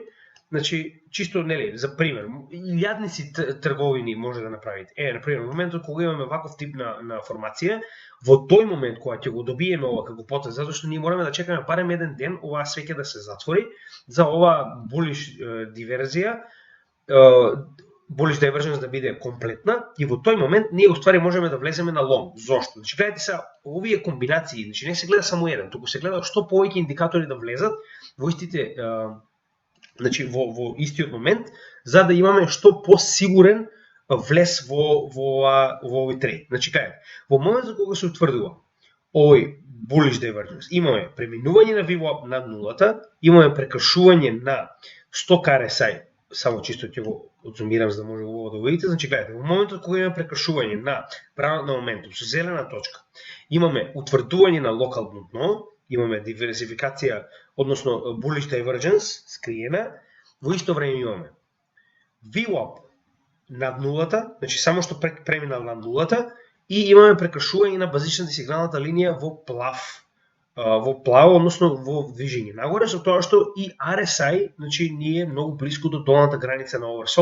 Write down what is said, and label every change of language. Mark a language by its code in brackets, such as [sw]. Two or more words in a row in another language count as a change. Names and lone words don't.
[mk] Значи, чисто, нели, за пример, илјадници трговини може да направите. Например, во моментот кога имаме ваков тип на формација, во тој момент кога ќе го добиеме ова како потез, затоа што ние мораме да чекаме барем еден ден оваа свеќе да се затвори за оваа [en] bullish divergence, bullish divergence [mk] да биде комплетна и во тој момент ние уствари можеме да влеземе на лонг. Зошто? Значи гледате се овие комбинации, значи не се гледа само еден, туку се гледа што повеќе индикатори да влезат во истите значи во истиот момент за да имаме што посигурен влез во овој трейд. Значи гледате, во моментот кога се утврдува овој [en] bullish divergence, [mk] имаме преминување на VWAP над нулата, имаме прекршување на [en] stoch RSI, [mk] само чисто ќе го одзумирам за да може убаво да го видите. Значи гледате, во моментот кога имаме прекршување на правилот на моментум со зелена точка, имаме утврдување на локално дно, имаме диверсификација, односно [en] bullish divergence [mk] скриена, во исто време имаме VWAP над нулата, значи само што преминал над нулата, и имаме прекршување на базичната сигналната линија во плаво, односно во движење нагоре, со тоа што и RSI, значи ние многу блиску до долната граница на oversold.